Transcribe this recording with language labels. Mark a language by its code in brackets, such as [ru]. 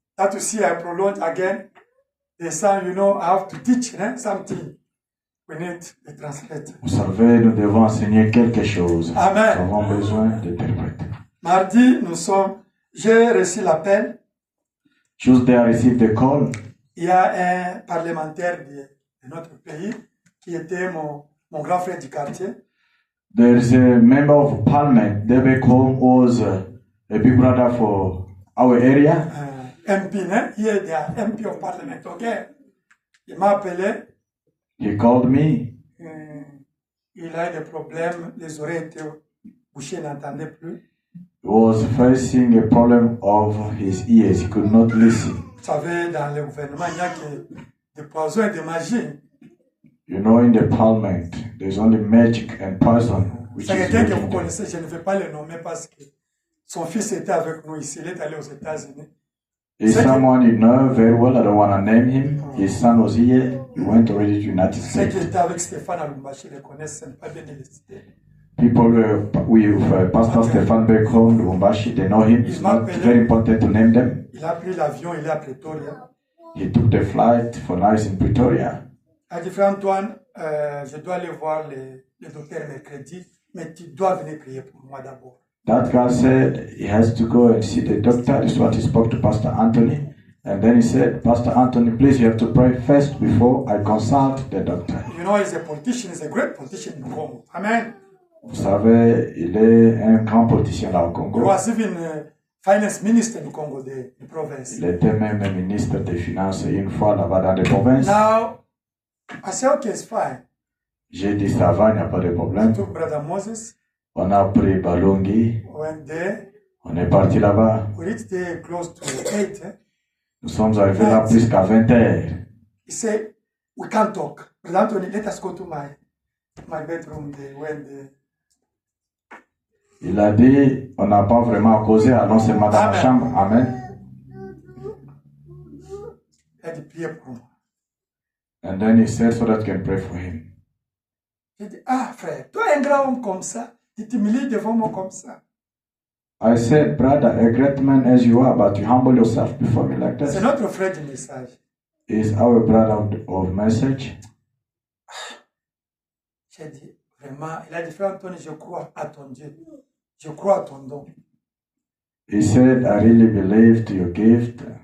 [en] That to see I prolonged again. The son, you know, I have to teach something. We need a translator. [fr] Vous savez, nous devons enseigner quelque chose. Amen. Nous avons besoin d'interprètes. Mardi, j'ai reçu l'appel. [en] Tuesday, I received the call. [fr] Il y a un parlementaire de notre pays qui était mon grand frère du quartier. [en] There is a member of parliament, David Cole, was a big brother for our area. MP, he is the MP of parliament, okay? [fr] Il m'a appelé. [en] He called me. [fr] Il a des problèmes, les oreilles étaient bouchées, il n'entendait plus. [en] He was facing a problem of his ears. He could not listen. [fr] Vous savez, dans le gouvernement, il n'y a que des poisons et des magies. [en] You know, in the parliament, there's only magic and poison. [fr] C'est quelqu'un que vous connaissez, je ne vais pas le nommer parce que son fils était avec nous ici, il est allé aux États-Unis. [en] Is someone you know very well? I don't want to name him. His son was here. He went already to the United [fr] Ceux [en] States. [fr] qui étaient avec Stéphane à Lumbashi le connaissent, ce n'est pas bien de les citer. [en] People with Pastor Stefan back home, Lubumbashi, they know him. It's not very important to name them. [fr] Il a pris l'avion, il est à Pretoria. [en] He took the flight for now in Pretoria. [fr] Il a dit, frère Antoine, je dois aller voir le docteur mercredi, mais tu dois venir prier pour moi d'abord. [en] That guy said he has to go and see the doctor. This is what he spoke to Pastor Anthony. And then he said, Pastor Anthony, please, you have to pray first before I consult the doctor. You know, he's a politician, he's a great politician in Congo. Amen. [fr] Vous savez, il est un grand politicien là au Congo. [en] He was even finance minister [fr] du Congo, [en] the province. [fr] Il était même ministre des Finances une fois là-bas dans les provinces. [en] Now, I said, okay, it's fine. [fr] J'ai dit, ça va, il n'y a pas de problème. [en] I took Brother Moses. [fr] On a pris Balongi. [en] Went there. [fr] On est parti là-bas. [en] We reached there close to 8. [fr] Nous sommes arrivés là plus qu'à 20 heures. [en] He said, we can't talk. Brother Anthony, let us go to my bedroom. They went there. [fr] Il a dit, on n'a pas vraiment causé, allons seulement dans la chambre. Amen. Il a dit, priez pour moi. [en] And then he said so that you can pray for him. [fr] J'ai dit, ah frère, toi un grand homme comme ça, tu t'humilies devant moi comme ça. [en] I said, brother, a great man as you are, but you humble yourself before me like [fr] C'est [en] this. [fr] notre frère du message. [en] Is our brother of message. [fr] J'ai dit, vraiment, il a dit, frère Anthony, je crois à ton Dieu. Je crois à ton don. [en] He said, I really believe to your gift.